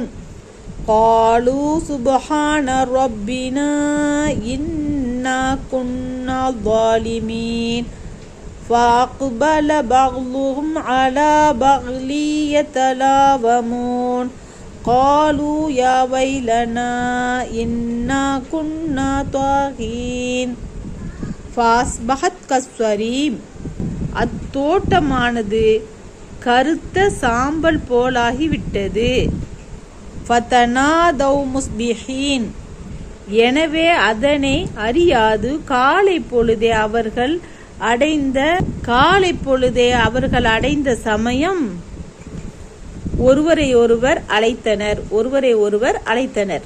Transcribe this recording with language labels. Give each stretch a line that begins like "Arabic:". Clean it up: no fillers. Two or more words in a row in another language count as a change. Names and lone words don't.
Arabic: قالوا سبحان ربنا إنا كنا ظالمين. فأقبل بعضهم على بعض يتلاومون. قالوا يا ويلنا إنا كنا طاغين. فأصبحت كالصريم.
Tamil: அத்தோட்டமானது கருத்த சாம்பல் போலாகிவிட்டது.
Arabic: فتنادوا مصبحين.
Tamil: எனவே அதனை அறியாது காலை பொழுதே அவர்கள் அடைந்த சமயம் ஒருவரை ஒருவர் அழைத்தனர்.